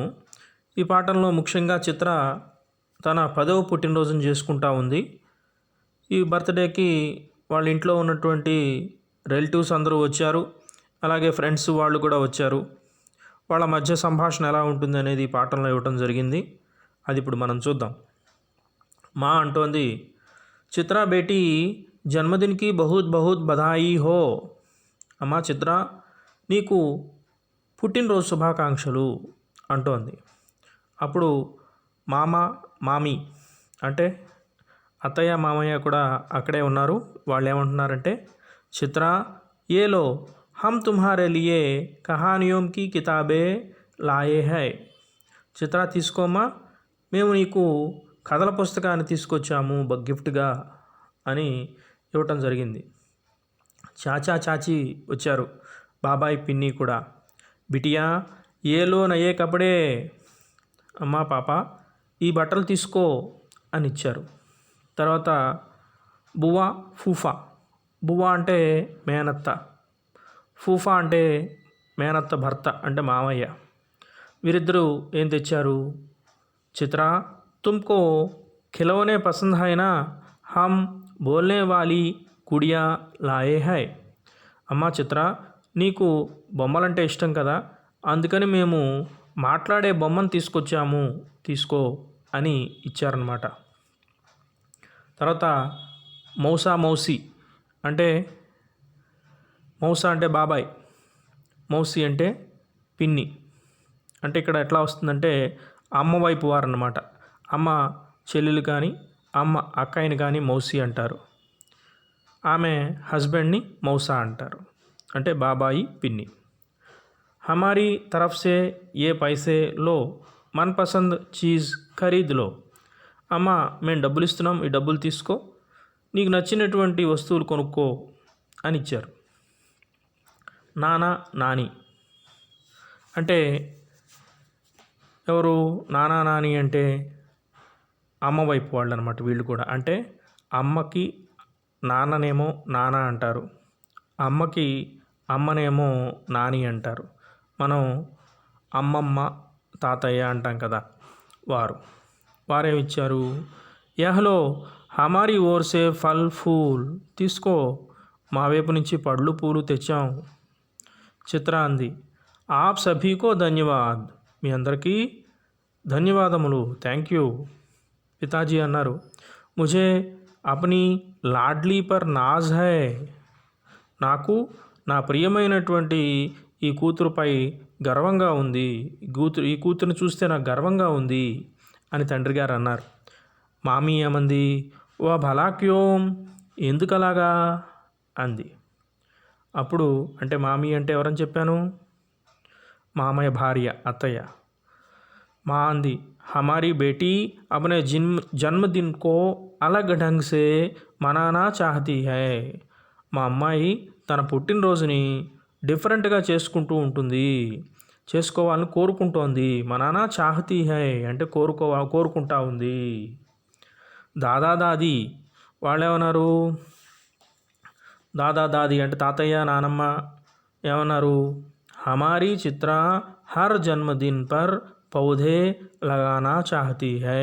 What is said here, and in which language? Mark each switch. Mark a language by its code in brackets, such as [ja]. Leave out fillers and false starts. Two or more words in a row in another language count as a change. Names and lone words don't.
[te] ఈ పాఠంలో ముఖ్యంగా చిత్ర తన 10వ పుట్టినరోజును చేసుకుంటా ఉంది. ఈ బర్త్డేకి వాళ్ళ ఇంట్లో ఉన్నటువంటి రిలేటివ్స్ అందరూ వచ్చారు, అలాగే ఫ్రెండ్స్ వాళ్ళు కూడా వచ్చారు. వాళ్ళ మధ్య సంభాషణ ఎలా ఉంటుంది అనేది ఈ పాఠంలో ఇవ్వటం జరిగింది. అది ఇప్పుడు మనం చూద్దాం. మా అంటోంది, [hi] चित्रा बेटी जन्मदिन की बहुत बहुत बधाई हो. [te] అమ్మా చిత్ర, నీకు పుట్టినరోజు శుభాకాంక్షలు అంటోంది. అప్పుడు మామ మామీ అంటే అత్తయ్య మామయ్య కూడా అక్కడే ఉన్నారు. వాళ్ళు ఏమంటున్నారంటే, [hi] चित्रा ये लो हम तुम्हारे लिए कहानियों की किताबें लाए हैं. [te] చిత్ర తీసుకోమా, మేము నీకు కథల పుస్తకాన్ని తీసుకొచ్చాము గిఫ్ట్గా అని ఇవ్వటం జరిగింది. చాచా చాచి వచ్చారు, బాబాయ్ పిన్ని కూడా. [hi] बिटिया ये लो नए कपड़े. [te] అమ్మా పాప, ఈ బట్టలు తీసుకో అని ఇచ్చారు. తర్వాత బువ్వా ఫూఫా. బువ్వా అంటే మేనత్త, ఫూఫా అంటే మేనత్త భర్త అంటే మామయ్య. వీరిద్దరూ ఏం తెచ్చారు? [hi] चित्रा तुमको खिलौने पसंद हैं ना, हम बोलने वाली गुड़िया लाए हैं. [te] అమ్మా చిత్ర, నీకు బొమ్మలంటే ఇష్టం కదా, అందుకని మేము మాట్లాడే బొమ్మను తీసుకొచ్చాము, తీసుకో అని ఇచ్చారన్నమాట. తర్వాత మౌసా మౌసి అంటే, మౌసా అంటే బాబాయ్, మౌసి అంటే పిన్ని. అంటే ఇక్కడ ఎట్లా వస్తుందంటే అమ్మ వైపు వారు అన్నమాట. అమ్మ చెల్లెలు కానీ అమ్మ అక్కయ్యని కానీ మౌసి అంటారు. ఆమె హస్బెండ్ని మౌసా అంటారు, అంటే బాబాయి పిన్ని. [hi] हमारी तरफ से ये पैसे लो मनपसंद चीज़ खरीद लो. [te] అమ్మ మేము డబ్బులు ఇస్తున్నాం, ఈ డబ్బులు తీసుకో, నీకు నచ్చినటువంటి వస్తువులు కొనుక్కో అని ఇచ్చారు. నానా నాని అంటే ఎవరు? నానా నాని అంటే అమ్మ వైపు వాళ్ళు అనమాట. వీళ్ళు కూడా అంటే అమ్మకి నాన్ననేమో నాన్న అంటారు, అమ్మకి అమ్మనేమో నాని అంటారు. మనం అమ్మమ్మ తాతయ్య అంటాం కదా, వారేమిచ్చారు? [hi] यह लो हमारी ओर से फल फूल. [te] తీసుకో, మా వైపు నుంచి పళ్ళు పూలు తెచ్చాం. చిత్ర అంది, [hi] आप सभी को धन्यवाद. [te] మీ అందరికీ ధన్యవాదములు, [en] thank you. [te] పితాజీ అన్నారు, [hi] मुझे अपनी लाडली पर नाज़ है. [te] నాకు నా ప్రియమైనటువంటి ఈ కూతురుపై గర్వంగా ఉంది, ఈ కూతురుని చూస్తే నాకు గర్వంగా ఉంది అని తండ్రి గారు అన్నారు. మామీ ఏమంది? [hi] ओ भला क्यों, [te] ఎందుకలాగా అంది. అప్పుడు అంటే మామీ అంటే ఎవరని చెప్పాను? మామయ్య భార్య, అత్తయ్య. మా అంది, [hi] हमारी बेटी अपने जन्मदिन को अलग ढंग से मनाना चाहती है. [te] మా అమ్మాయి తన పుట్టినరోజుని డిఫరెంట్గా చేసుకుంటూ ఉంటుంది, చేసుకోవాలని కోరుకుంటోంది. [hi] मनाना चाहती है [te] అంటే కోరుకుంటా ఉంది. దాదా దాది వాళ్ళేమన్నారు? దాదా దాది అంటే తాతయ్య నానమ్మ ఏమన్నారు? [hi] हमारी चित्रा हर जन्मदिन पर पौधे लगाना चाहती है.